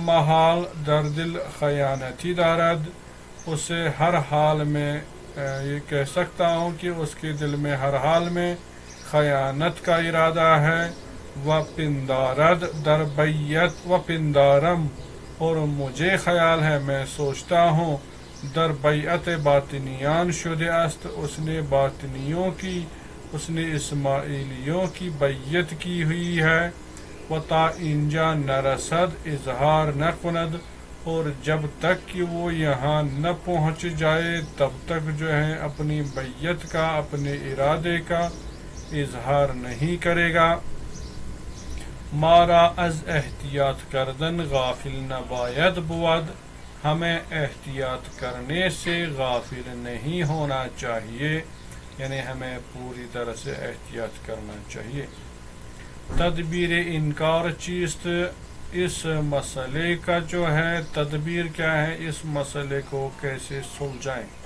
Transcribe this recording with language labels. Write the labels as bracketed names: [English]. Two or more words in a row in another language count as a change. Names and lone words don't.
[Persian] محال در دل خیانتی دارد، [Urdu] اسے ہر حال میں یہ کہہ سکتا ہوں کہ اس کے دل میں ہر حال میں خیانت کا ارادہ ہے، [Persian] و پندارد در بیت و پندارم، [Urdu] اور مجھے خیال ہے، میں سوچتا ہوں، [Persian] در بیعت باطنیان شده است، [Urdu] اس نے باطنیوں کی اس نے اسماعیلیوں کی بیعت کی ہوئی ہے، [Persian] وَتا اینجا نرسد اظہار نہ کند، [Urdu] اور جب تک کہ وہ یہاں نہ پہنچ جائے تب تک جو ہے اپنی بیعت کا، اپنے ارادے کا اظہار نہیں کرے گا۔ [Persian] مارا از احتیاط کردن غافل نہ باید بود، [Urdu] ہمیں احتیاط کرنے سے غافل نہیں ہونا چاہیے، یعنی ہمیں پوری طرح سے احتیاط کرنا چاہیے۔ [Persian] تدبیر انکار چیست، [Urdu] اس مسئلے کا جو ہے تدبیر کیا ہے، اس مسئلے کو کیسے سلجھائیں۔